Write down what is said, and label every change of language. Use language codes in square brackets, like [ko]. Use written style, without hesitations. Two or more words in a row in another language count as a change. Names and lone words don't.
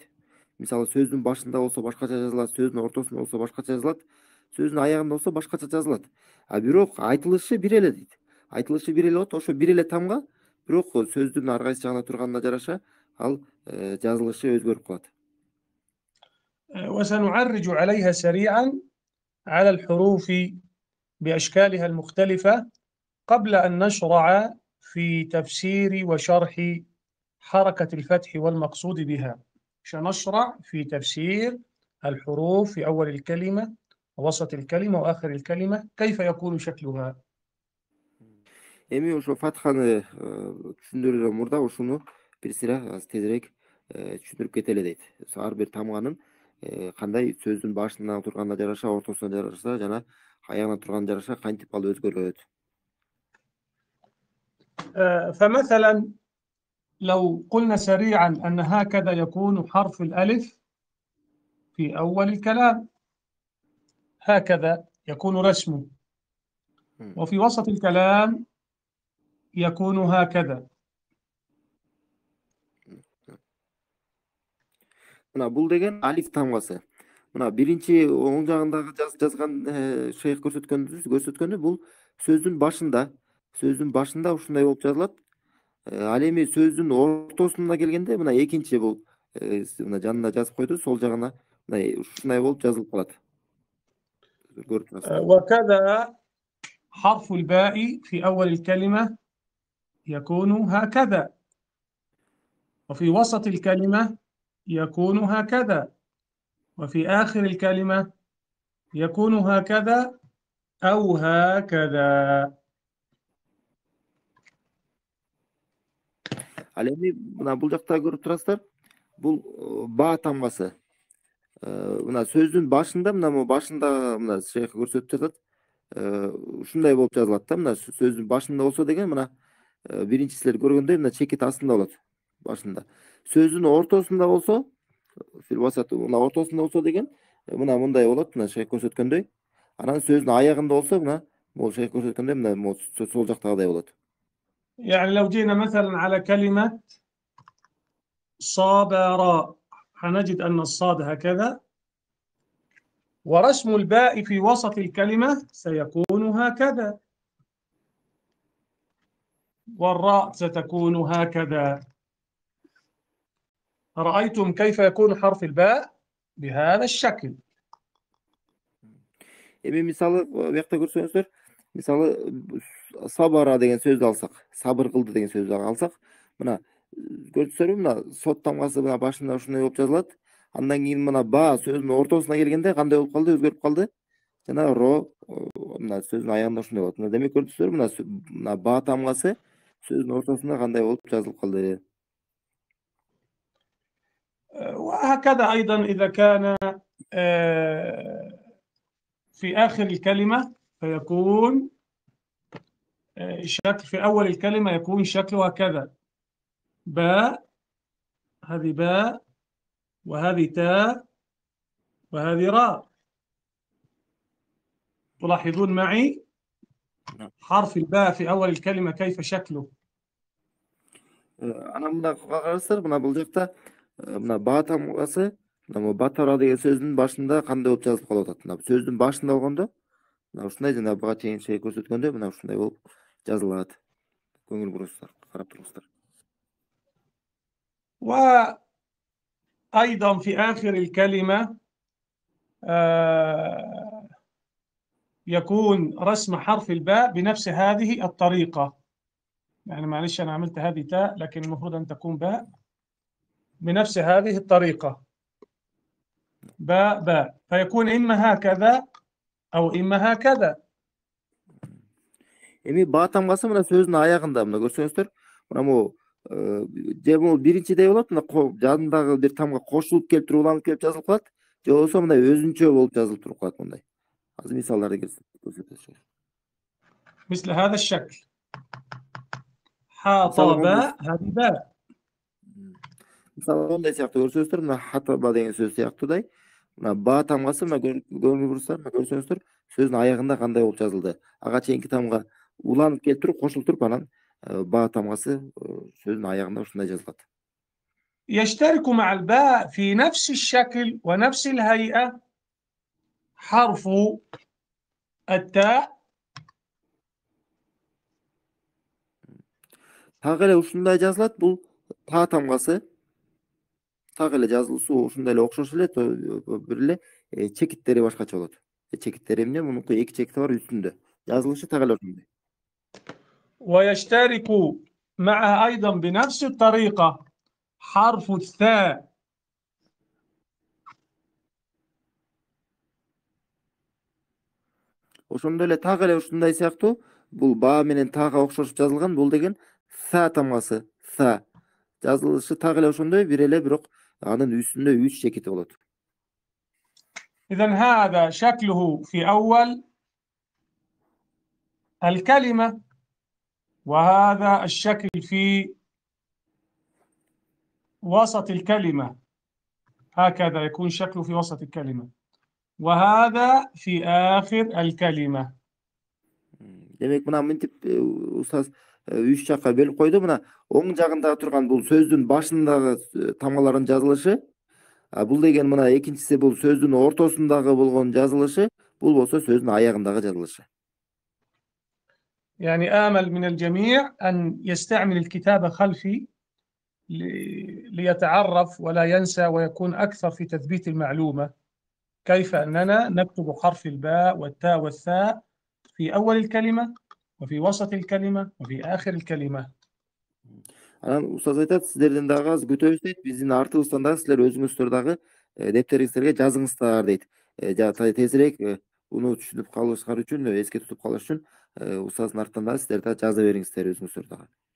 [ky] Мисалы сөздүн башында болсо башкача жазылат, сөздүн ортосунда болсо башкача жазылат, сөздүн аягында болсо башкача жазылат. Бирок айтылышы бир эле дейт. Айтылышы бир эле болот, ошо бир эле тамга, бирок сөздүн ар кайсы жагына турганына жараша ал жазылышы өзгөрүп калат. [ar] وسنعرج عليها سريعا على الحروف بأشكالها المختلفة قبل أن نشرع في تفسير وشرح حركة الفتح والمقصود بها. سنشرع في تفسير الحروف في أول الكلمة ووسط الكلمة وآخر الكلمة، كيف يكون شكلها. [ky] Эми ошо фатханы түшүндүрүүдөн мурда ушуну бир сыйра тезирээк түшүндүрүп кетели дейт. Ар бир тамганын кандай сөздүн башына турганына жараша, ортосуна жараша жана аягына турганына жараша кантип ал өзгөрөт. [ar] فمثلا لو قلنا سريعا أن هكذا يكون حرف الألف في أول الكلام، هكذا يكون رسمه، وفي وسط الكلام يكون هكذا. [ky] Бул деген алиф тамгасы. Мына биринчи оң жагындагы жазган шейх көрсөткөнү бул сөздүн башында ушундай болуп жазылат. Ал эми сөздүн ортосуна келгенде мына экинчи бул мына жанына жазып койду, сол жагына мындай ушундай болуп жазылып калат. Көрүп турасыздар. [ar] وكذا حرف الباء في أول الكلمة يكون هكذا، وفي وسط الكلمة يكون هكذا، وفي آخر الكلمة يكون هكذا أو هكذا. [ky] Ал эми мына бул жакта көрүп турасыздар. Бул ба тамгасы. Мына сөздүн башында, мына могу башында мына шейх көрсөтүп жатат. Ушундай болуп жазылат да. Мына сөздүн башында болсо деген мына биринчи силер көргөндөй мына чекит астында болот. Башында. Сөздүн ортосунда болсо, мына ортосунда болсо деген мына мындай болот, мына шейх көрсөткөндөй. Анан сөздүн аягында болсо мына могу шейх көрсөткөндөй мына сол жактагыдай болот. [ar] يعني لو جينا مثلا على كلمة صابر هنجد أن الصاد هكذا، ورسم الباء في وسط الكلمة سيكون هكذا، والراء ستكون هكذا. رأيتم كيف يكون حرف الباء بهذا الشكل. [ky] Эми мисалы буякта көрсөңүздөр, мисалы сабара деген сөздү алсак, сабыр кылды деген сөздү алсак, мына көрдүңүздөрбү, мына сот тамгасы мына башында ушундай болуп жазылат. Андан кийин мына ба сөздүн ортосуна келгенде кандай болуп калды? Өзгөрүп калды. Жана ро мына сөздүн аягында ушундай болот. Мына демек көрдүңүздөрбү, мына ба тамгасы сөздүн ортосунда кандай болуп жазылып калды. [ar] وهكذا أيضا إذا كان في آخر الكلمة فيكون شكل، في أول الكلمة يكون شكله هكذا: باء، هذه باء، وهذه تاء، وهذه راء. تلاحظون معي حرف الباء في أول الكلمة كيف شكله؟ [ky] Анан мына караңыздар, мына бул жакта мына ба тамгасы, мына батара деген сөздүн башында кандай болуп жазылып калып атат. Мына сөздүн башында болгондо мына ушундай, жана буга чейин шей көрсөткөндө мына ушундай болуп жазылат. Көңүл буруңуздар, карап туруңуздар. [ar] وأيضا في آخر الكلمة يكون رسم حرف الباء بنفس هذه الطريقة. يعني معلش أنا عملت هذه تاء لكن المفروض أن تكون باء، بنفس هذه الطريقة، باء باء، فيكون إما هكذا أو إما هكذا. [ky] Эми ба тамгасы мына сөздүн аягында, мына көрсөңүздөр, мына могу же могу биринчидей болот, мына жанындагы бир тамга кошулуп келип туруп, уланып келип жазылып калат, же болбосо мындай өзүнчө болуп жазылып туруп калат мындай. Азыр мисалдарды көрсөтөт. [ar] مثل هذا الشكل: حاطب، هذه باء. [ky] Мисалы ондай сыяктуу көрсөңүздөр, мына хатаба деген сөз сыяктуудай, мына ба тамгасы мына көрсөңүздөр, сөздүн аягында кандай болуп жазылды. Ага чейинки тамга уланып келип туруп, кошулуп туруп, анан ба тамгасы сөздүн аягында ушундай жазылат. [ar] يشترك مع الباء في نفس الشكل ونفس الهيئة حرف التاء. [ky] Так эле ушундай жазылат, бул та тамгасы. Так эле жазылуусу ушундай эле окшош эле, бир эле чекиттери башкача болот. Чекиттери эмне? Мунуку эки чекити бар үстүндө. Жазылышы так эле ошондой. [ar] ويشترك معها أيضا بنفس الطريقة حرف الثاء. [ky] Ошондой эле так эле ушундай сыяктуу, бул ба менен тага окшош жазылган, бул деген са тамгасы. Са. Жазылышы так эле ошондой, бир эле, бирок анын үстүндө 3 чекити болот. [ar] إذا هذا شكله في أول الكلمة، وهذا الشكل في وسط الكلمة، هكذا يكون شكله في وسط الكلمة، وهذا في آخر الكلمة. [ky] Демек мына мынтип устаз 3 жакка бөлүп койду. Мына оң жагында турган бул сөздүн башындагы тамгалардын жазылышы, бул деген мына экинчиси бул сөздүн ортосундагы болгон жазылышы, бул болсо сөздүн аягындагы жазылышы. [ar] يعني آمل من الجميع أن يستعمل الكتابة خلفي ليتعرف ولا ينسى ويكون أكثر في تثبيت المعلومة. كيف أننا نكتب حرف الباء والتاء والثاء في أول الكلمة وفي وسط الكلمة وفي آخر الكلمة. [ky] Анан устаз айтат, сиздерден дагы аз күтөбүз дейт. Биздин артыбыздан дагы силер өзүңүздөр дагы дептериңиздерге жазыңыздар дейт. Тезирээк буну түшүнүп калышыңар үчүн, эске тутуп калыш үчүн устаздын артынан дагы сиздер да жаза бериңиздер өзүңүздөр дагы.